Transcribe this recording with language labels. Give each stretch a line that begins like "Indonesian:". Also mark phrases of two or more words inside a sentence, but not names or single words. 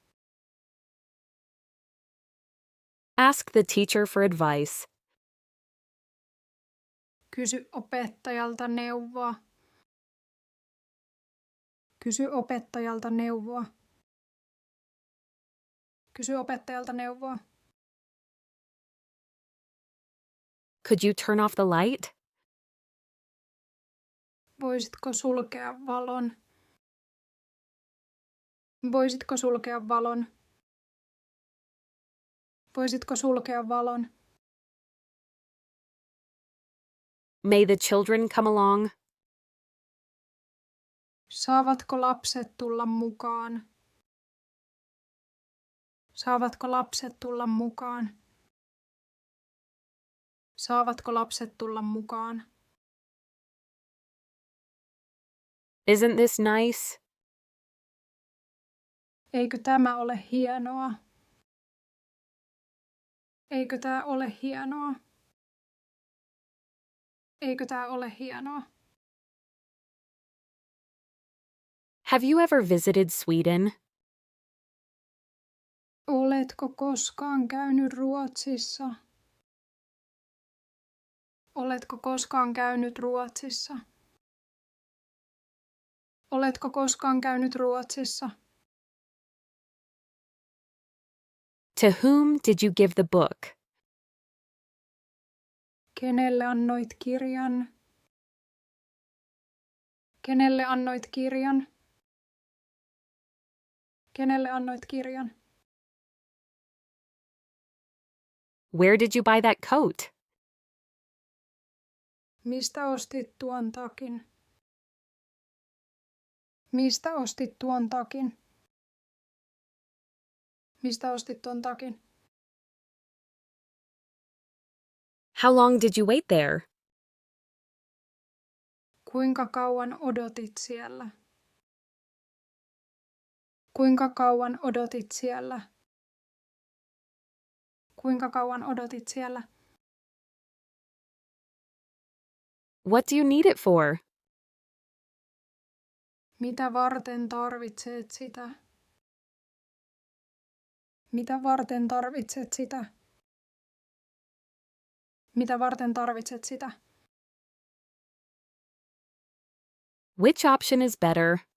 English: Ask the teacher for advice.
Finnish: Kysy opettajalta neuvoa. Kysy opettajalta neuvoa. Kysy opettajalta neuvoa.
English: Could you turn off the light?
Finnish: Voisitko sulkea valon? Voisitko sulkea valon? Voisitko sulkea valon?
English: May the children come along?
Finnish: Saavatko lapset tulla mukaan? Saavatko lapset tulla mukaan? Saavatko lapset tulla mukaan?
English: Isn't this nice?
Finnish: Eikö tämä ole hienoa? Eikö tää ole hienoa? Eikö tää ole hienoa?
English: Have you ever visited Sweden?
Finnish: Oletko koskaan käynyt Ruotsissa? Oletko koskaan käynyt Ruotsissa? Oletko koskaan käynyt Ruotsissa?
English: To whom did you give the book?
Finnish: Kenelle annoit kirjan? Kenelle annoit kirjan? Kenelle annoit kirjan?
English: Where did you buy that coat?
Finnish: Mistä ostit tuon takin? Mistä ostit tuon takin? Mistä ostit tuon takin?
English: How long did you wait there?
Finnish: Kuinka kauan odotit siellä? Kuinka kauan odotit siellä? Kuinka kauan odotit siellä?
English: What do you need it for?
Finnish: Mitä varten tarvitset sitä? Mitä varten tarvitset sitä? Mitä varten tarvitset sitä?
English: Which option is better?